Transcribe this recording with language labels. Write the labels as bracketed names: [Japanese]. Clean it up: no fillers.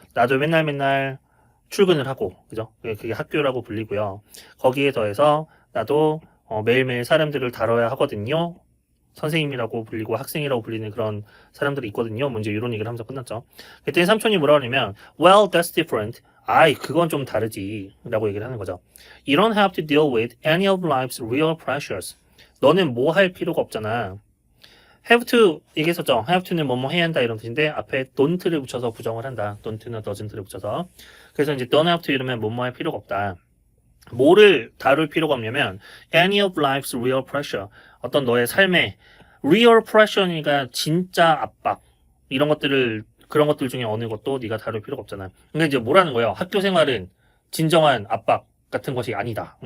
[Korean] 나도 맨날 출근을 하고 그죠? 그게 학교라고 불리고요. 거기에 더해서 나도 매일매일 사람들을 다뤄야 하거든요. 선생님이라고 불리고 학생이라고 불리는 그런 사람들이 있거든요. 먼저 이런 얘기를 하면서 끝났죠. 그때 삼촌이 뭐라고 하냐면 [English] well that's different. [Korean] 그건 좀 다르지 라고 얘기를 하는 거죠. [English] You don't have to deal with any of life's real pressures. [Korean] 너는 뭐 할 필요가 없잖아. have to 얘기했었죠. have to는 뭐뭐 해야 한다 이런 뜻인데 앞에 don't를 붙여서 부정을 한다. don't나 doesn't를 붙여서. 그래서 이제 don't have to 이러면 뭐뭐 할 필요가 없다. 뭐를 다룰 필요가 없냐면 [English] any of life's real pressure. [Korean] 어떤 너의 삶의 real pressure니까 진짜 압박 이런 것들을 그런 것들 중에 어느 것도 네가 다룰 필요가 없잖아. 그러니까 이제 뭐라는 거예요? 학교 생활은 진정한 압박 같은 것이 아니다.